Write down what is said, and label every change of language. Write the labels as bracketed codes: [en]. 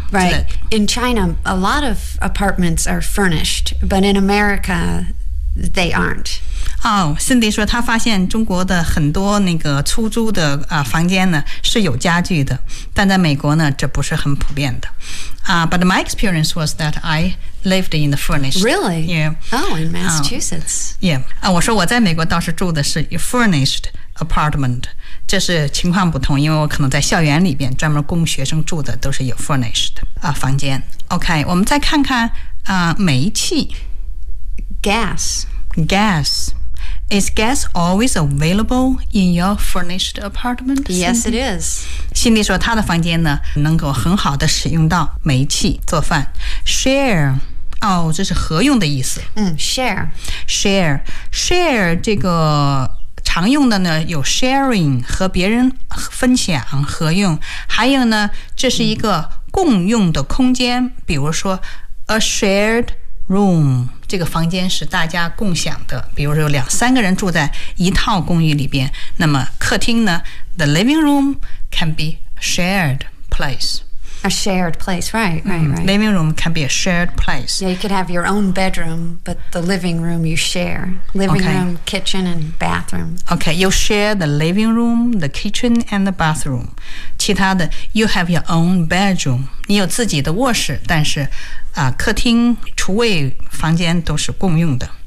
[en] Right, in China, a lot of apartments are furnished, but in America, they aren't. [zh] Oh, Cindy 说她发现中国的很多那个出租的、房间呢是有家具的，但在美国呢这不是很普遍的。 [en] But my experience was that I lived in the furnished. Really? Yeah. Oh, in Massachusetts. Yeah, [zh] 我说我在美国倒是住的是 [en] furnished apartment. [zh] 这是情况不同，因为我可能在校园里边专门供学生住的都是有 furnished、房间。 OK， 我们再看看、煤气 [en] ，gas。 Gas is gas always available in your furnished apartment? Yes, it is. [zh] 心里说他的房间呢能够很好的使用到煤气做饭。 Share， 哦，这是合用的意思。 [en] Share [zh] 这个。常用的呢有 sharing 和别人分享合用，还有呢这是一个共用的空间，比如说 [en] a shared room， [zh] 这个房间是大家共享的，比如说有两三个人住在一套公寓里边，那么客厅呢 [en] the living room can be shared place。 A shared place, right. Living room can be a shared place. Yeah, you could have your own bedroom, but the living room you share. Living room, kitchen, and bathroom. Okay, you share the living room, the kitchen, and the bathroom. [zh] 其他的 [en] you have your own bedroom. [zh] 你有自己的卧室，但是、客厅、厨卫房间都是共用的。